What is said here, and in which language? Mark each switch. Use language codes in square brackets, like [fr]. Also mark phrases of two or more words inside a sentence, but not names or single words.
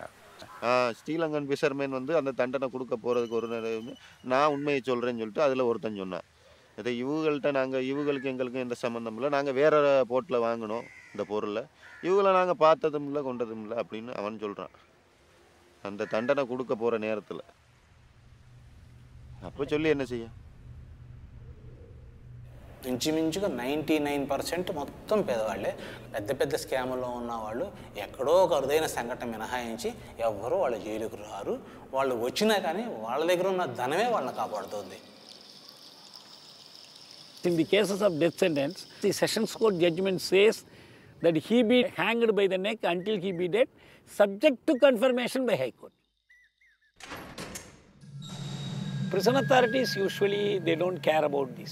[en] Sri Lankan fishermen [ta] வந்து அந்த தண்டனை கொடுக்க போகிறதுக்கு ஒரு நேரம் நான் உண்மையை சொல்கிறேன்னு சொல்லிட்டு அதில் ஒருத்தன் சொன்னான், இதை இவங்களுக்கு எங்களுக்கும் எந்த சம்மந்தம் இல்லை, நாங்கள் வேறு போட்டில் வாங்கினோம் இந்த பொருளை, இவங்களை நாங்கள் பார்த்ததும் இல்லை கொண்டதும் இல்லை அப்படின்னு அவன் சொல்கிறான் அந்த தண்டனை கொடுக்க போகிற நேரத்தில். அப்போ சொல்லி என்ன செய்ய, [te] ఇంచుమించుగా 99% మొత్తం పేదవాళ్ళే. పెద్ద పెద్ద స్కాముల్లో ఉన్న వాళ్ళు ఎక్కడో ఒక అరుదైన సంఘటన మినహాయించి ఎవ్వరూ వాళ్ళ జైలుకు రారు. వాళ్ళు వచ్చినా కానీ వాళ్ళ దగ్గర ఉన్న ధనమే వాళ్ళని కాపాడుతుంది. [en] In the cases of death sentence, the Sessions Court judgment says that he be hanged by the neck until he be dead, subject to confirmation by High Court. Prison authorities usually they don't care about this.